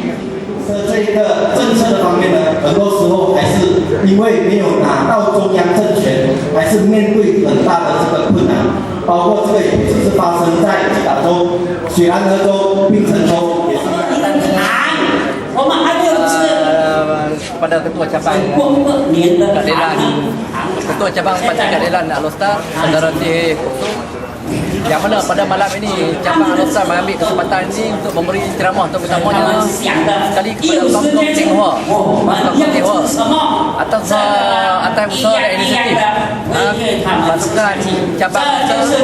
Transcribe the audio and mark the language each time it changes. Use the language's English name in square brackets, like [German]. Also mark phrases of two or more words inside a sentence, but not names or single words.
[Chinese] 这个政策的方面呢，很多时候还是因为没有拿到中央政权，还是面对很大的这个困难。包括这个也是发生在吉打州、雪兰莪州、槟城州也是。我们还有 [Malay] pada Ketua Cabang Keadilan Ketua Cabang Parti Keadilan Alostar Saudara T. yang mana pada malam ini Cabang Alostar mengambil kesempatan ini untuk memberi ceramah terutamanya sekali kepada Kampung Tionghoa atas usaha dan inisiatif pasukan cabang Alostar.